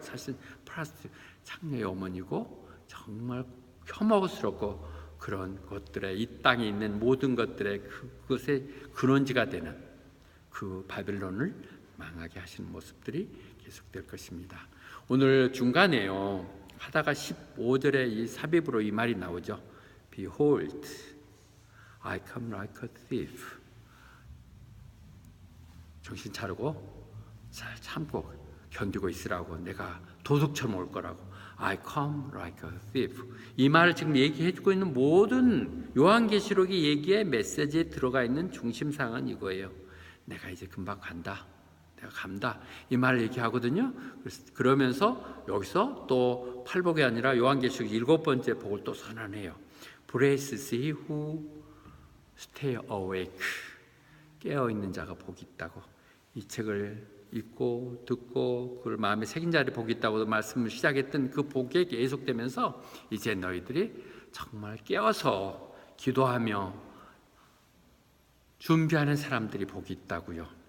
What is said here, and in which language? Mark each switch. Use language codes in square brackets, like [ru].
[ko] 사실 프라스티튜트, 창녀의 어머니고 정말 혐오스럽고 그런 것들의, 이 땅에 있는 모든 것들의 그것의 근원지가 되는 그 바벨론을 망하게 하시는 모습들이 계속될 것입니다. 오늘 중간에요 하다가 15절에 이 삽입으로 이 말이 나오죠. [en] Behold, I come like a thief. [ko] 정신 차리고 잘 참고 견디고 있으라고. 내가 도둑처럼 올 거라고. [en] I come like a thief. [ko] 이 말을 지금 얘기해주고 있는 모든 요한계시록의 얘기의 메시지에 들어가 있는 중심사항은 이거예요. 내가 이제 금방 간다. 내가 간다. 이 말을 얘기하거든요. 그러면서 여기서 또 팔복이 아니라 요한계시록 7번째 복을 또 선언해요. [en] Blessed is he who stay awake. [ko] 깨어있는 자가 복이 있다고. 이 책을 읽고 듣고 그걸 마음에 새긴 자리 복이 있다고 말씀을 시작했던 그 복에 계속되면서 이제 너희들이 정말 깨어서 기도하며 준비하는 사람들이 복이 있다고요.